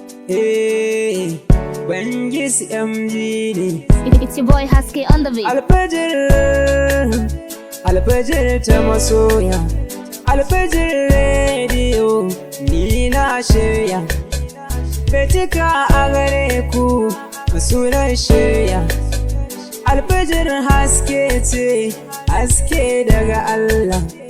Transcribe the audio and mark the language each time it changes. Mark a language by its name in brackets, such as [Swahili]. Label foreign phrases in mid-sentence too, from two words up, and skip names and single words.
[Hausa] Eh, Bangis M G ne. [English] It, it's your boy Haske on the beat. [Hausa] Alfajir, alfajir ta masoya. Alfajir rediyo, ni na shirya. Betika a gare ku, sunan shirya. Alfajir haske ce, haske daga Allah.